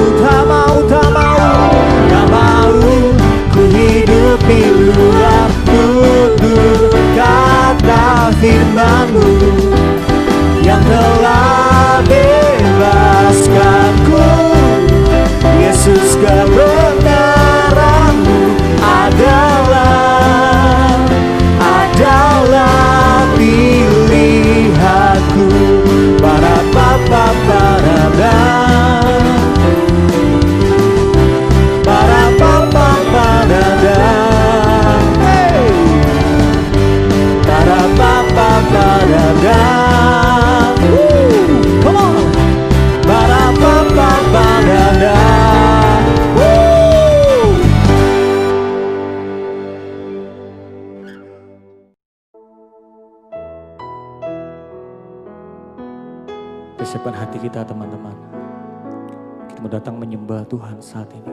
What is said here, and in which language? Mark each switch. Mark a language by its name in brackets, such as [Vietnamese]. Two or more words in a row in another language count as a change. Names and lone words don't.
[Indonesian] Tak mau, tak mau, tak mau ku hidup di luar tutur kata firman-Mu yang telah bebaskanku. Yesus, kebenaran-Mu adalah pilihanku. Para papa parada, para papa parada, hey, para papa parada, [English] come on, para papa parada. [Indonesian] Persiapkan hati kita teman-teman. Kita mau datang menyembah Tuhan saat ini.